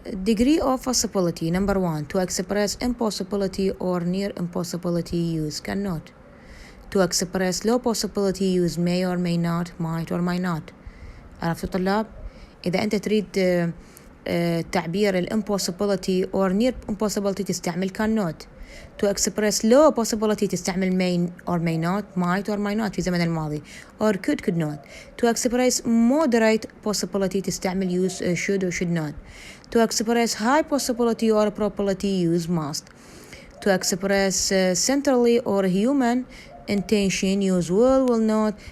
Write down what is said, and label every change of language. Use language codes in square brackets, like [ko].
[en] degree of possibility number 1 to express impossibility or near impossibility use cannot. To express low possibility use may or may not, might or might not. [ar] عرفتوا طلاب؟ إذا أنت تريد تعبير [en] impossibility or near impossibility [ar] تستعمل cannot. [en] To express low possibility تستعمل may or may not, might or might not [ar] في زمن الماضي, [en] or could not. To express moderate possibility تستعمل use should or should not. To express high possibility or probability use must. To express centrally or human intention use will not.